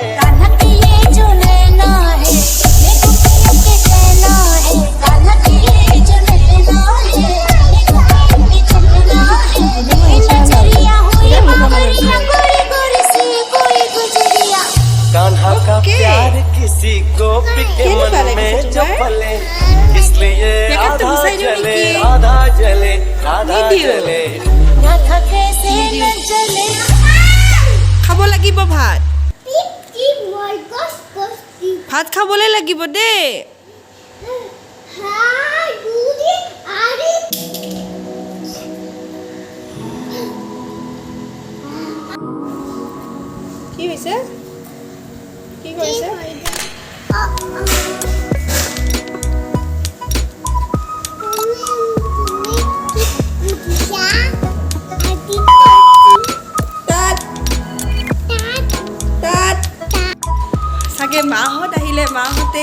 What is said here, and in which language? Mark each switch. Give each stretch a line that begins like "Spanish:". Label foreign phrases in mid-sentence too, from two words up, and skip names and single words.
Hindi: कान्हा की ये जो नैना है देखो के कहना है कान्हा की ये जो नैना है देखो कहना है नजरिया हुई बाबरिया गोरी गोरी सी कोई गुजरिया कान्हा का प्यार किसी गोपी के मन में जो पले इसलिए राधा जले राधा जले राधा जले राधा कैसे न जले
Assamese: খাব লাগিব ভাত খাবলৈ লাগিব দেই কি হৈছে কি কৰিছে চাগে মাহঁত আহিলে মাহঁতে